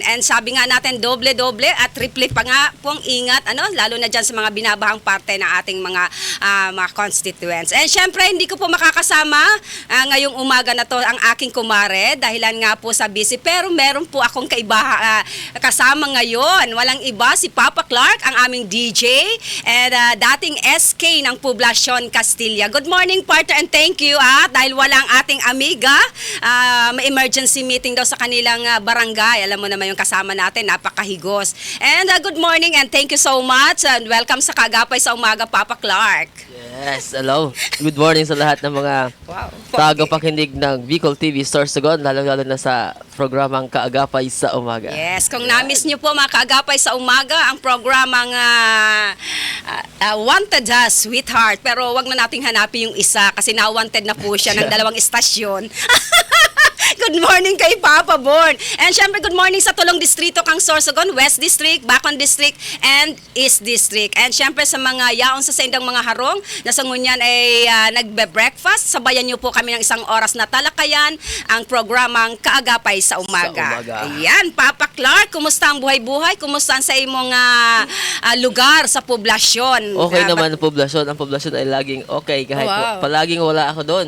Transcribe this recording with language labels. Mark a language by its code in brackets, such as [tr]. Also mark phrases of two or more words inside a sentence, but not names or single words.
[tl] And sabi nga natin, doble-doble at triple pa nga pong ingat, lalo na dyan sa mga binabahang parte ng ating mga constituents. And syempre, hindi ko po makakasama ngayong umaga na to ang aking kumare, dahilan nga po sa busy. Pero meron po akong kasama ngayon. Walang iba, si Papa Clark, ang aming DJ. And dating SK ng Poblacion Castilla. [en] Good morning, partner, and thank you [tl] dahil walang ating amiga. May [en] emergency meeting [tl] daw sa kanilang barangay. Alam mo naman yung kasama natin, napakahigos. [en] And good morning and thank you so much and welcome sa Kaagapay sa Umaga, Papa Clark. Yes, hello. Good morning [tl] sa lahat ng mga tagapakinig ng Bicol TV Sorsogon, lalo-lalo na sa programang Kaagapay sa Umaga. Yes, kung na-miss nyo po mga Kaagapay sa Umaga, ang programang Wanted Sweetheart. Pero wag na nating hanapin yung isa kasi na-wanted na po siya ng dalawang istasyon. [en] Good morning kay Papa Born. [bik] And syempre, [en] good morning [bik] sa tulong distrito kang Sorsogon, West District, Bacon District, and East District. And syempre sa mga yaon sa sendang mga harong na sa ngunyan ay nagbe-breakfast, [tl] sabayan niyo po kami ng isang oras na talakayan ang programang Kaagapay sa Umaga. Ayan, Papa Clark, kumusta ang buhay-buhay? Kumusta sa imong lugar sa poblasyon? Okay naman ang poblasyon. Ang poblasyon ay laging okay kahit palaging wala ako doon.